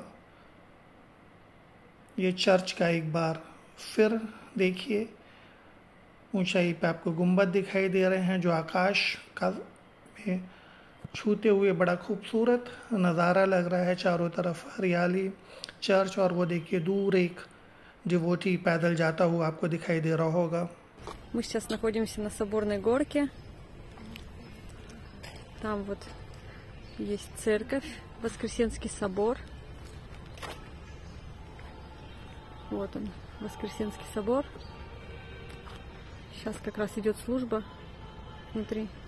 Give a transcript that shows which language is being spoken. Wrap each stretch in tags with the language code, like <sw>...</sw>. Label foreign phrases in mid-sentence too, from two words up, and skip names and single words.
<hi>ये चर्च का एक बार फिर देखिए ऊंचाई पे आपको गुंबद दिखाई दे रहे हैं जो आकाश का में छूते हुए बड़ा खूबसूरत नज़ारा लग रहा है। चारों तरफ हरियाली, चर्च, और वो देखिए दूर एक डिवोटी पैदल जाता हुआ आपको दिखाई दे रहा होगा।</hi> <ru>Мы сейчас находимся на Соборной горке. Там вот есть церковь, Воскресенский собор. Вот он, Воскресенский собор. Сейчас как раз идет служба внутри.</ru>